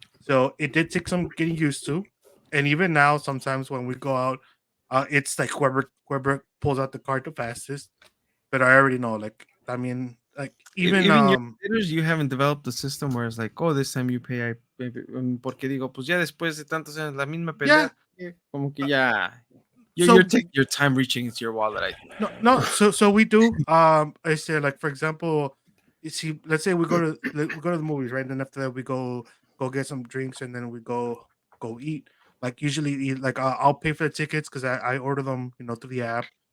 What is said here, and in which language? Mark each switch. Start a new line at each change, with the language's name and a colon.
English: So it did take some getting used to. And even now, sometimes when we go out, it's like whoever pulls out the card the fastest. But I already know, like, I mean, like even Even your hitters, you haven't developed the system where it's like, oh, this time you pay.
Spanish: Porque digo, pues ya después de tantos años, la misma
English: yeah.
Spanish: pelea, como que ya.
English: So You're taking your time reaching into your wallet, I think. no. So we do. I say, like, for example, you see, let's say we go to the movies, right? And then after that we go get some drinks, and then we go eat. Like usually, like I'll pay for the tickets because I order them, through the app.